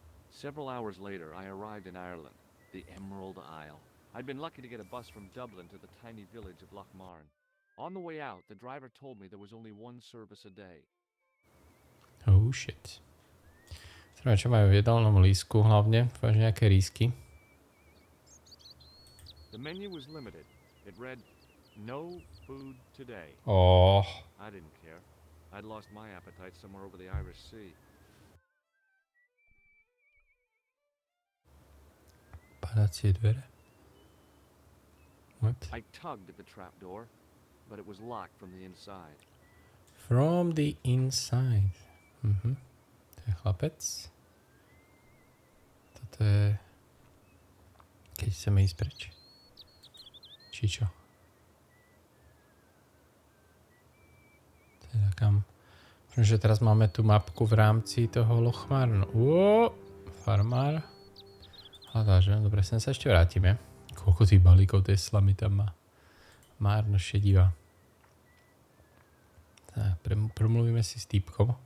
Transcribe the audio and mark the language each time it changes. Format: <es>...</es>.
<en>Several hours later, I arrived in Ireland, the Emerald Isle. I'd been lucky to get a bus from Dublin to the tiny village of Lochmarn. On the way out, the driver told me there was only one service a day. Oh shit.</en> <sk>Neviem, čo majú v jedálnom lístku hlavne. Dúfam, že nejaké rísky.</sk> <en>The menu was limited. It read, "No food today." Oh, I didn't care. I'd lost my appetite somewhere over the Irish Sea.</en> <sk>padacie dvere. What?</sk> <en>I tugged at the trapdoor, but it was locked from the inside. From the inside.</en> <sk>To je chlapec. Toto je... Keď chceme ísť preč. Či čo? Teda kam? Možno, že teraz máme tú mapku v rámci toho Lochmarnu. Farmár. Hľadá, že? Dobre, sem sa ešte vrátime. Koľko tých balíkov tej slamy tam má. Márno šedivá. Tak, promluvíme si s týpkom.</sk>